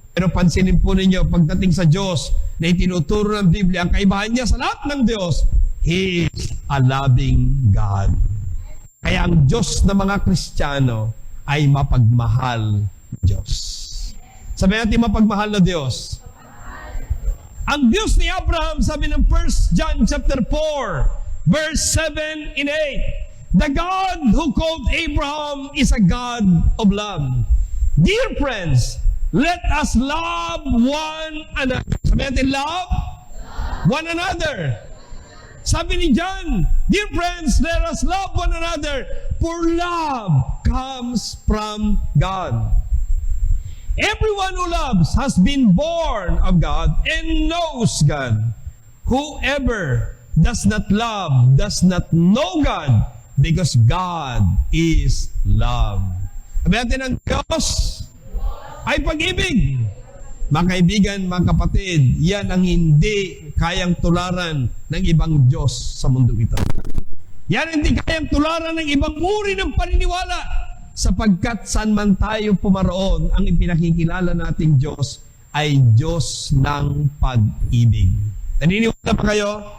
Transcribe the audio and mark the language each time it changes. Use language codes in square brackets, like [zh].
[tl] Pero pansinin po ninyo, pagdating sa Diyos na itinuturo ng Biblia, ang kaibahan niya sa lahat ng Diyos, [en] He is a loving God. [tl] Kaya ang Diyos ng mga Kristiyano ay mapagmahal na Diyos. Sabi natin, mapagmahal na Diyos. Ang Diyos ni Abraham, sabi ng [en] 1 John chapter 4, verse 7 and 8, the God who called Abraham is a God of love. Dear friends, let us love one another. [tl] Sabi natin, [en] love one another. [tl] Sabi ni John, [en] dear friends, let us love one another, for love comes from God. Everyone who loves has been born of God and knows God. Whoever does not love does not know God, because God is love. [tl] Sabi natin, ang Diyos ay pag-ibig. Mga kaibigan, mga kapatid, yan ang hindi kayang tularan ng ibang Diyos sa mundo ito. Yan hindi kayang tularan ng ibang uri ng paniniwala, sapagkat saan man tayo pumaroon, ang ipinakikilala nating Diyos ay Diyos ng pag-ibig. Naniniwala ba kayo?